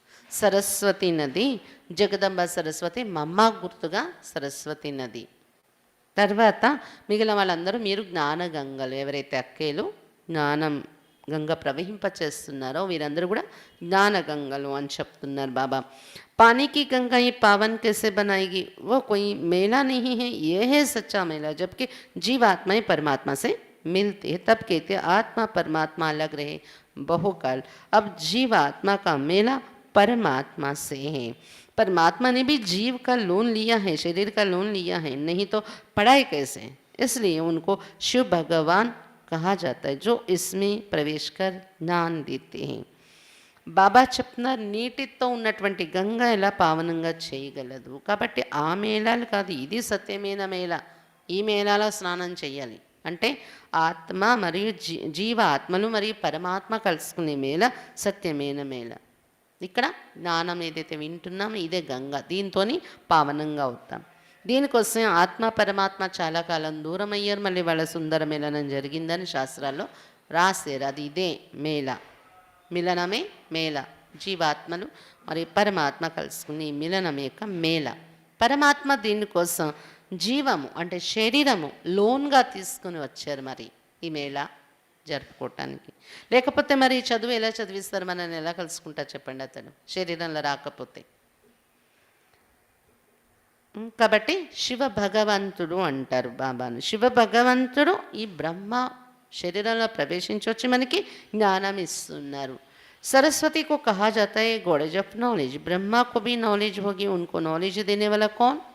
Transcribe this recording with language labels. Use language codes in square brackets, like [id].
[te] సరస్వతి నది జగదంబ సరస్వతి, మమ్మ గుర్తుగా సరస్వతి నది. తర్వాత మిగిలిన వాళ్ళందరూ మీరు జ్ఞాన గంగలు, ఎవరైతే అక్కేలు జ్ఞానం గంగ ప్రవహింపచేస్తున్నారో వీరందరూ కూడా జ్ఞాన గంగలు అని చెప్తున్నారు బాబా. [hi] పానీకి గంగా ఈ పావన్ कैसे बनाएगी, वो कोई मेला नहीं है, ये है सच्चा मेला, जबकि जीवात्मा ही परमात्मा से मिलते हैं, तब कहते आत्मा परमात्मा अलग रहे बहुकाल, अब जीवात्मा का मेला परमात्मा से है. परमात्मा ने भी जीव का लोन लिया है, शरीर का लोन लिया है, नहीं तो पढ़ाई कैसे? इसलिए उनको शिव भगवान कहा जाता है, जो इसमें प्रवेश कर ज्ञान देते हैं. [te] బాబా చెప్తున్నారు, నీటితో ఉన్నటువంటి గంగ ఎలా పావనంగా చేయగలదు. కాబట్టి ఆ మేళాలు కాదు, ఇది సత్యమైన మేళ. ఈ మేళాలో స్నానం చేయాలి అంటే ఆత్మ మరియు జీవ ఆత్మలు మరియు పరమాత్మ కలుసుకునే మేళ సత్యమైన మేళ. ఇక్కడ జ్ఞానం ఏదైతే వింటున్నామో ఇదే గంగ, దీంతో పావనంగా అవుతాం. దీనికోసం ఆత్మ పరమాత్మ చాలా కాలం దూరం అయ్యారు, మళ్ళీ వాళ్ళ సుందర మిలనం జరిగిందని శాస్త్రాల్లో రాశారు. అది ఇదే మేళ, మిలనమే మేళ. జీవాత్మలు మరియు పరమాత్మ కలుసుకుని మిలనం యొక్క మేళ. పరమాత్మ దీనికోసం జీవము అంటే శరీరము లోన్గా తీసుకుని వచ్చారు మరి ఈ మేళ జరుపుకోవటానికి. లేకపోతే మరి చదువు ఎలా చదివిస్తారు, మనల్ని ఎలా కలుసుకుంటారు చెప్పండి అతను శరీరంలో రాకపోతే. కాబట్టి శివ భగవంతుడు అంటారు బాబాను. శివ భగవంతుడు ఈ బ్రహ్మ శరీరంలో ప్రవేశించి వచ్చి మనకి జ్ఞానం ఇస్తున్నారు. [hi] सरस्वती को कहा जाता है गॉडेज ऑफ नॉलेज, ब्रह्मा को भी नॉलेज होगी, उनको नॉलेज देने वाला कौन?